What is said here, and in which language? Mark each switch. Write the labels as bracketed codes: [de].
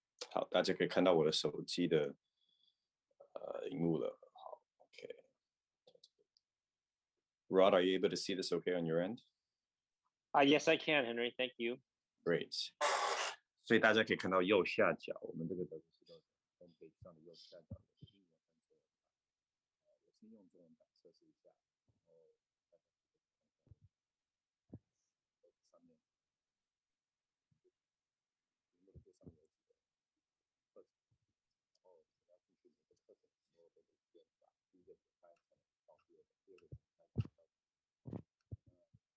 [zh] 好，大家可以看到我的手机的荧幕了。好 ，OK。 [en] Rod, are you able to see this okay on your end? Yes, I can, Henry. Thank you. Great. [zh] 所以大家可以看到右下角，我们这个德克斯特 homepage 上的右下角有英文和中文版。我先用中文版测试一下，然后大家可以看上面，荧幕的最上面有几个课程，然后只要进去每个课程的时候都得先把第一个点开才能到第二个，第二个点开才能到第三个。